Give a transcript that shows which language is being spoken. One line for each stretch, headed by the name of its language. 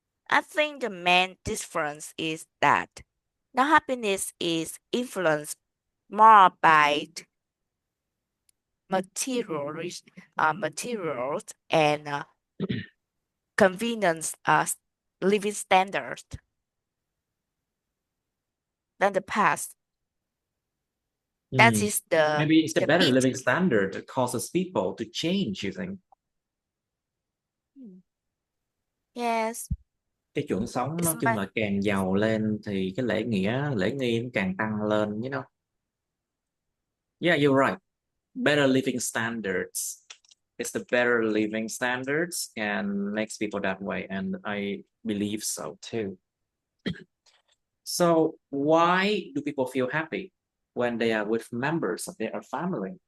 English: I think the main difference is that now happiness is influenced more by materials, materials and convenience living standards than the past. That is Maybe it's the better big. living standard that causes people to change, you think? Yes.
Vietnamese: Cái chuẩn sống
English: It's
Vietnamese: nói chung là càng giàu lên thì cái lễ nghi cũng càng tăng lên,
English: you know. Yeah, you're right. Better living standards. It's the better living standards and makes people that way, and I believe so too. So why do people feel happy when they are with members of their family?